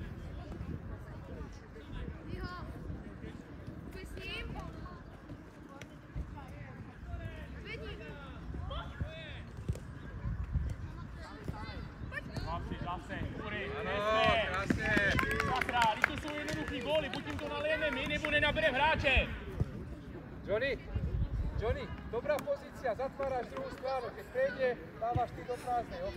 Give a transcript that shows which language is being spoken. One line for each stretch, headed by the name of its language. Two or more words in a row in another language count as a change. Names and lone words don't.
Czech: Zase, Kuri, Ano, krásně. Satra, když to jsou jednoduchý góly, buď jim to nalijeme my, nebo nenabereme hráče.
Slovak: Johnny, dobrá pozícia, zatváraš druhú stranu, keď prejde, dávaš ty do prázdnej, OK?